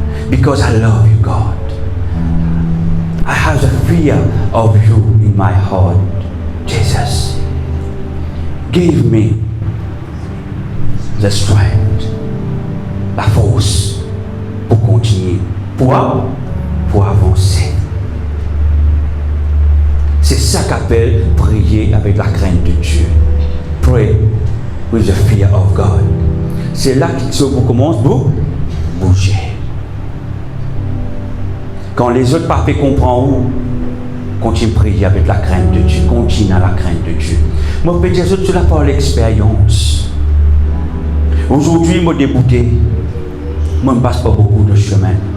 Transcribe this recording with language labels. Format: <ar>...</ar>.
<en>Because I love you, God. I have the fear of you in my heart, Jesus. Give me the strength,</en> <fr>la force pour continuer, pour avancer. C'est ça qu'appelle prier avec la crainte de Dieu.</fr> <en>Pray with the fear of God.</en> <fr>C'est là que vous commencez à bouger. Quand les autres parfaits comprennent, continue à prier avec la crainte de Dieu. Continue à la crainte de Dieu. Moi, je peux dire ça par l'expérience. Aujourd'hui, je suis débouté. Moi, je ne passe pas beaucoup de chemin.</fr>